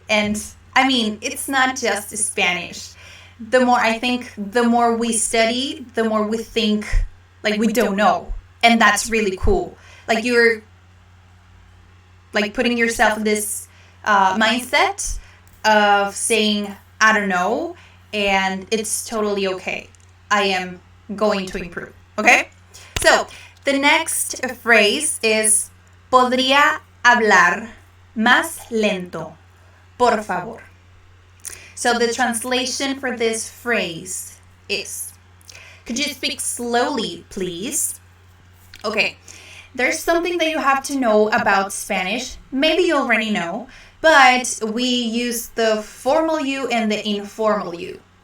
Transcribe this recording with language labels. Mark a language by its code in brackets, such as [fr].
[en] And I mean, it's not just Spanish. The more I think, the more we study, the more we think like we don't know. And that's really cool. Like you're like putting yourself in this mindset of saying, I don't know, and it's totally okay. I am going to improve. Okay? So the next phrase is [es] podría hablar más lento, por favor. [en] So the translation for this phrase is, could you speak slowly, please? Okay, there's something that you have to know about Spanish. Maybe you already know, but we use the formal you and the informal you.